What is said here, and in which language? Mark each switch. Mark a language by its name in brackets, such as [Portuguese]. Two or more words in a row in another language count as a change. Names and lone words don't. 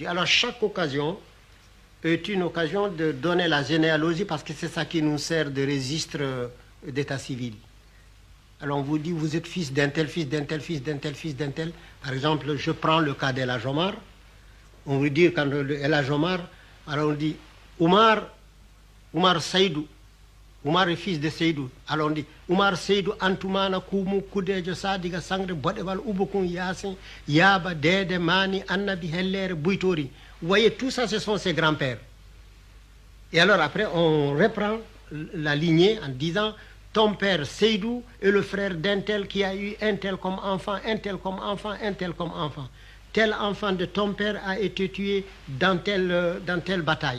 [French] Alors, chaque occasion est une occasion de donner la généalogie parce que c'est ça qui nous sert de registre d'état civil. Alors, on vous dit, vous êtes fils d'un tel, fils d'un tel, fils d'un tel, fils d'un tel. Par exemple, je prends le cas d'El Hadj Omar. On vous dit, quand El Hadj Omar Alors on dit Oumar Seydou. Oumar est fils de Seydou. Alors on dit Oumar Seydou Antoumana Koumou Koudejo Sadiga Sangre Bodebal Ouboukoun Yassin Yaba Dede Mani Annabi Heller Bouitori. Vous voyez, tout ça, ce sont ses grands-pères. Et alors après, on reprend la lignée en disant ton père Seydou est le frère d'un tel qui a eu un tel comme enfant, un tel comme enfant, un tel comme enfant. Tel enfant de ton père a été tué dans telle bataille.